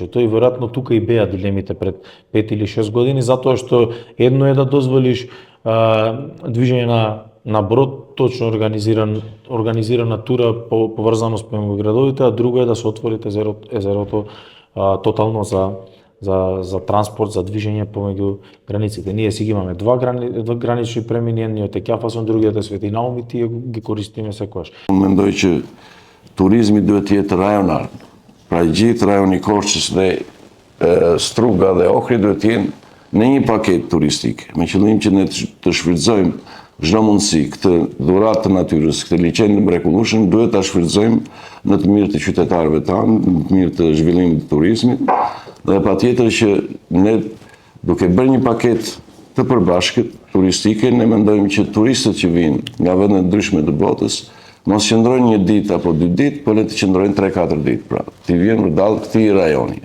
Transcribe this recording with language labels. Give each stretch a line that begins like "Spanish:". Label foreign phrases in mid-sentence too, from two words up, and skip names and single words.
Macedonian: Тоа и веројатно тука и беа дилемите пред 5 или 6 години, затоа што едно е да дозволиш движење на брод, точно организирана тура по поврзаност помеѓу градовите, а друго е да се отвори езерото тотално за транспорт, за движење помеѓу границите. Ние си ги имаме два гранични премини, едниот е Ќафасон, другиот е Свети Наум и тие ги користиме секогаш.
Albanian: Mendoj që turizmi duhet të jetë rajonar. Pra gjithë rajoni Korçës dhe Struga dhe Ohri duhet të jenë në një paketë turistike, me qëllim që ne të shfrytëzojmë çdo mundësi këtë dhuratë të natyrës, këtë liçen të mrekullueshëm duhet ta shfrytëzojmë në të mirë të qytetarëve tanë, në të mirë të zhvillimit të turizmit, dhe patjetër që ne duke bërë një paketë të përbashkët turistike, ne mendojmë që turistët që vinë nga vende të ndryshme të botës mos qëndrojnë 1 ditë apo 2 ditë, por le të qëndrojnë 3-4 ditë, pra ti vjen përdallë këtij rajoni.